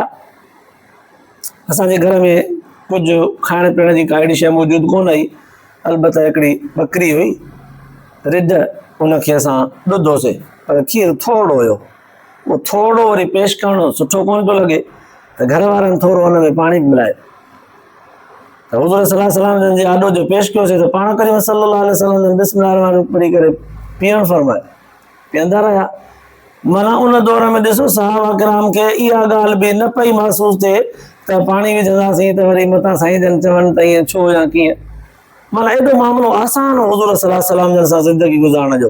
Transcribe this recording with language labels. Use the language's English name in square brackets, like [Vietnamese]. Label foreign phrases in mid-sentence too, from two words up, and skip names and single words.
[Sindhi] असांजे घर में कुझु खाइण पीअण जी का अहिड़ी शइ मौजूदु कोन हुई, अलबत्ता हिकिड़ी बकरी हुई, रिढ, उनखे असां ॾुधोसीं, पर खीरु थोरो हुयो। उहो थोरो वरी पेश करणु सुठो कोन पियो लॻे त घर वारनि थोरो हुन में पाणी मिलाए त हुज़ूर [Arabic] صلى الله عليه وسلم [Sindhi] जे आॾो जो पेश कयोसीं त पाण करीम [Arabic] صلى الله عليه وسلم بسم الله رحمن رحيم [Sindhi] पढ़ी करे पीअणु फरमाए, पीअंदा रहिया। माना उन दौर में ॾिसो सहाबा किराम खे इहा ॻाल्हि बि न पई महसूसु थिए त पाणी विझंदासीं त वरी मथां साईं जन चवनि त ईअं छो या कीअं। माना एॾो मामिलो आसान हो हुज़ूर [Arabic] صلى الله عليه وسلم [Sindhi] जन सां ज़िंदगी गुज़ारण जो।